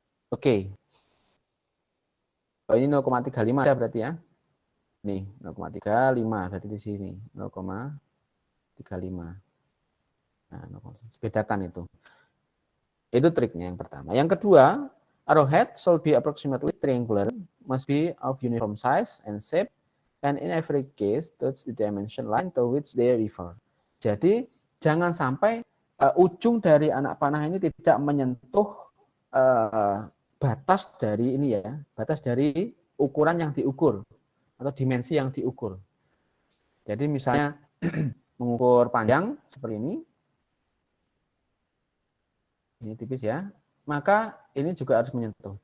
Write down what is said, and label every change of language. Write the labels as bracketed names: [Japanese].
[Indonesian] Oke. Oh, ini 0,35 ya berarti ya. Nih, 0,35 berarti di sini 0,35. Nah, bedakan itu. Itu triknya yang pertama. [English] Yang kedua, arrowhead should be approximately triangular, must be of uniform size and shape, and in every case touch the dimension line to which they refer. [Indonesian] Jadi, jangan sampai ujung dari anak panah ini tidak menyentuh batas dari ini ya, batas dari ukuran yang diukur atau dimensi yang diukur. Jadi misalnya mengukur panjang seperti ini tipis ya, maka ini juga harus menyentuh.